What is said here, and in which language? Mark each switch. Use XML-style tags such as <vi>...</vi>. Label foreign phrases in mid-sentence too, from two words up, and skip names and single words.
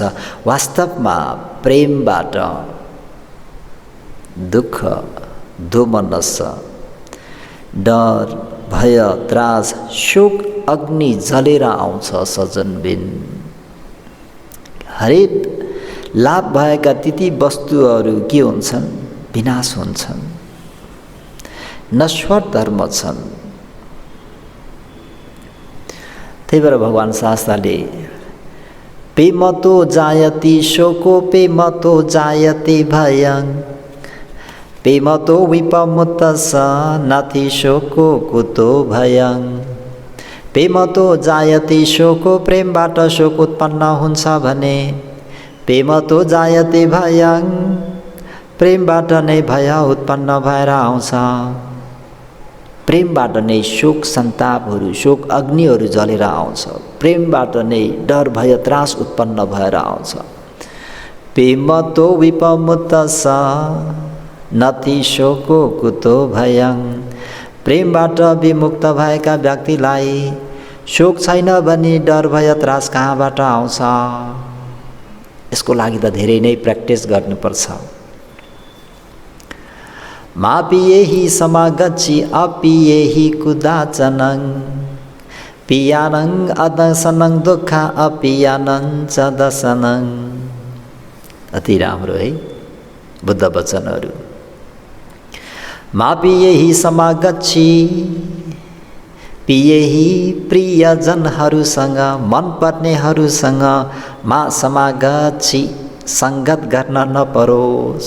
<ne>वास्तवमा प्रेमबाट दुःख, दोमनस, डर, भय, त्रास, शोक अग्नि जलेर आउँछ सजनबिन। हरेक लाभ भएका ती वस्तुहरू के हुन्छन्? विनाश हुन्छन्, नश्वर धर्म छन्। त्यही भएर भगवान शास्त्रले</ne> <pi>पेमतो जायति शोको पेमतो जायते भयं पेमतो विपमुत्तस नाति शोको कुतो भयं। पेमतो जायति शोको,</pi> <ne>प्रेमबाट शोक उत्पन्न हुन्छ भने,</ne> <pi>पेमतो जायते भयं,</pi> <ne>प्रेमबाट नै भय उत्पन्न भएर आउँछ। प्रेमबाट नै शोक सन्तापहरू, शोक अग्निहरू जलेर आउँछ। प्रेमबाट नै डर भय त्रास उत्पन्न भएर आउँछ।</ne> <pi>पेमतो विपमुत्तस नति शोको कुतो भयं।</pi> <ne>प्रेमबाट विमुक्त भएका व्यक्तिलाई शोक छैन भने डर भय त्रास कहाँबाट आउँछ? यसको लागि त धेरै नै प्र्याक्टिस गर्नुपर्छ।</ne> <pi>मापिएहि समागच्छि अपिएहि कुदाचनं पियानं अदसनं दुःख अपियानं च दसनं।</pi> <ne>अति राम्रो है बुद्ध वचनहरू।</ne> <pi>मा पिएहि समागच्छी,</pi> <ne>पिएहि प्रियजनहरूसँग मनपर्नेहरूसँग</ne> <pi>मा समागच्छी,</pi> <ne>सङ्गत गर्न नपरोस्।</ne>